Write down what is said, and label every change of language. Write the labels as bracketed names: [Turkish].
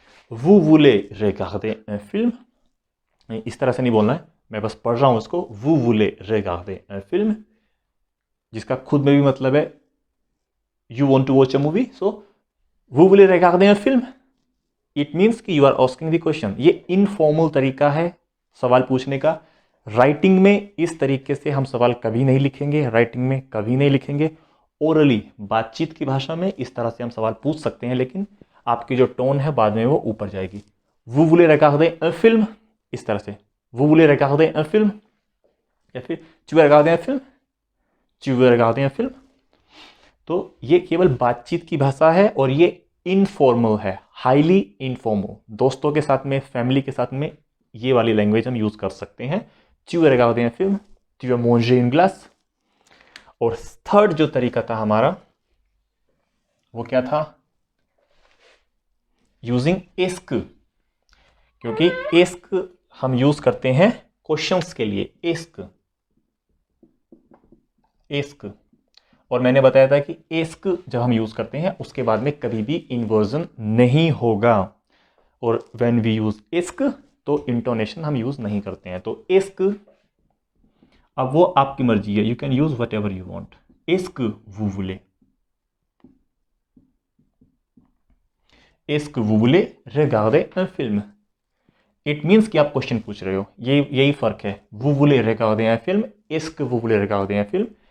[French] vous voulez regarder un film, [Hindi] इस तरह से नहीं बोलना है, मैं बस पढ़ रहा हूं इसको, vous voulez regarder un film, जिसका खुद में भी मतलब है [English] you want to watch a movie, so [Hindi] vous voulez regarder un film, [English] it means [Hindi] कि [English] you are asking the question। [Hindi] ये इनफॉर्मल तरीका है सवाल पूछने का। राइटिंग में इस तरीके से हम सवाल कभी नहीं लिखेंगे, राइटिंग में कभी नहीं लिखेंगे। ओरली बातचीत की भाषा में इस तरह से हम सवाल पूछ सकते हैं, लेकिन आपकी जो टोन है बाद में वो ऊपर जाएगी। [French] vous voulez regarder un film, [Hindi] इस तरह से vous voulez regarder un film, या फिर [French] tu veux regarder un film, [Hindi] tu veux regarder un film। तो ये केवल बातचीत की भाषा है और ये इनफॉर्मल है, हाईली इनफॉर्मल। दोस्तों के साथ में, फैमिली के साथ में ये वाली लैंग्वेज हम यूज कर सकते हैं। [French] tu veux regarder un film, tu veux manger une glace। [Hindi] और थर्ड जो तरीका था हमारा वो क्या था, यूजिंग एस्क, क्योंकि एस्क हम यूज करते हैं क्वेश्चंस के लिए, एस्क। और मैंने बताया था कि एस्क जब हम यूज करते हैं उसके बाद में कभी भी इन्वर्जन नहीं होगा, और [English] when we use एस्क [Hindi] तो इंटोनेशन हम यूज नहीं करते हैं। तो एस्क, अब वो आपकी मर्जी है, [English] You can use whatever you want. [Hindi] Ask vous voulez, ask [French] vous voulez regarder un film, [Hindi] it means कि आप क्वेश्चन पूछ रहे हो, यही फर्क है। [French] vous voulez regarder un film, एस्क vous voulez regarder un film।